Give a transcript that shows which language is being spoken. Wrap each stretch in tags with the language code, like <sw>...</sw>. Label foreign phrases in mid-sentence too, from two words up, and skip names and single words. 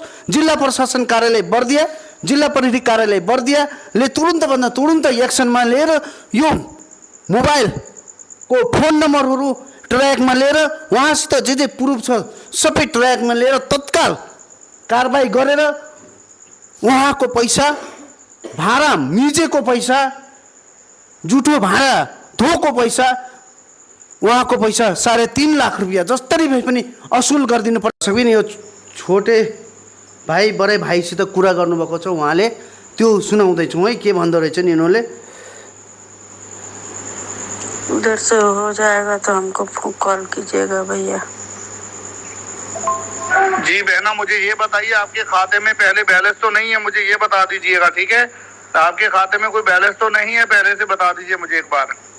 <ne>जिल्ला प्रशासन कार्यालय बर्दिया, जिल्ला प्रहरी कार्यालय बर्दियाले तुरुन्तभन्दा तुरुन्तै एक्सनमा लिएर यो मोबाइलको फोन नम्बरहरू ट्र्याकमा लिएर उहाँसित जे प्रुफ छ सबै ट्र्याकमा लिएर तत्काल कारबाही गरेर उहाँको पैसा, भाडा मिजेको पैसा, जुठो भाडा धोको पैसा, उहाँको पैसा 3.5 लाख रुपियाँ जसरी भए पनि असुल गरिदिनु पर्छ। यो छोटे भाइ बडे भाइसित कुरा गर्नुभएको छ उहाँले, त्यो सुनाउँदैछौँ है के भन्दो रहेछ नि यिनीहरूले।</ne> <hi>उधर से हो जाएगा तो हमको कॉल कीजिएगा भैया। जी बहना, मुझे ये बताइए आपके खाते में पहले बैलेंस तो नहीं है, मुझे ये बता दीजिएगा, ठीक है? आपके खाते में कोई बैलेंस तो नहीं है, पहले से बता दीजिए मुझे एक बार।</hi>